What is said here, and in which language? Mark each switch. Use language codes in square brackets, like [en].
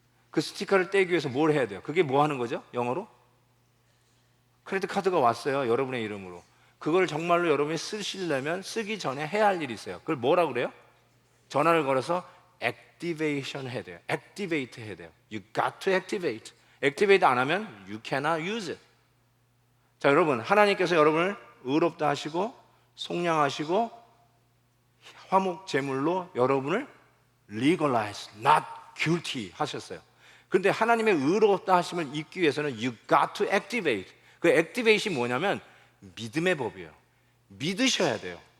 [ko] 그 스티커를 떼기 위해서 뭘 해야 돼요? 그게 뭐 하는 거죠? 영어로? 크레딧 카드가 왔어요. 여러분의 이름으로. 그걸 정말로 여러분이 쓰시려면 쓰기 전에 해야 할 일이 있어요. 그걸 뭐라고 그래요? 전화를 걸어서 액티베이션 해야 돼요. [en] 액티베이트 해야 돼요. You got to activate. 액티베이트 안 하면 you cannot use it. [ko] 자, 여러분, 하나님께서 여러분을 의롭다 하시고 속량하시고 화목 제물로 여러분을 legalize, not guilty 하셨어요. 그런데 하나님의 의롭다 하심을 입기 위해서는 you got to activate. 그 activate이 뭐냐면 믿음의 법이에요. 믿으셔야 돼요.